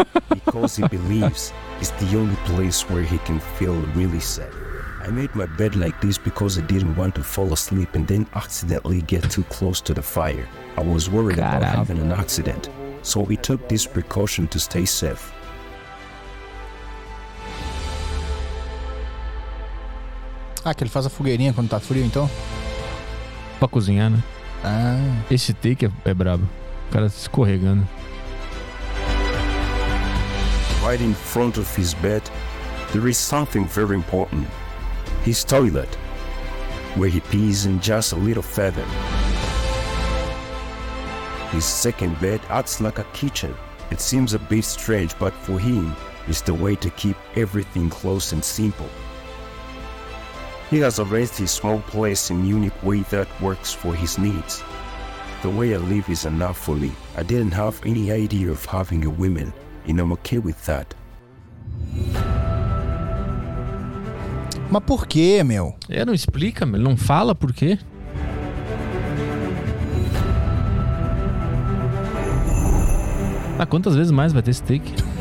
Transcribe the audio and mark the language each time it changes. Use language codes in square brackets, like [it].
[en] Because he believes it's the only place where he can feel really safe. I made my bed like this because I didn't want to fall asleep and then accidentally get too close to the fire. I was worried about having an accident, so we took this precaution to stay safe. [pt] Ah, que ele faz a fogueirinha quando tá frio, então? Pra cozinhar, né? Ah. Esse take é brabo. O cara tá escorregando. [en] Right in front of his bed, there is something very important. His toilet, where he pees in just a little feather. His second bed acts like a kitchen. It seems a bit strange, but for him, it's the way to keep everything close and simple. He has arranged his small place in a unique way that works for his needs. The way I live is enough for me. I didn't have any idea of having a woman, and I'm okay with that. [pt] Mas por quê, meu? É, não explica, ele não fala por quê. Ah, quantas vezes mais vai ter esse take?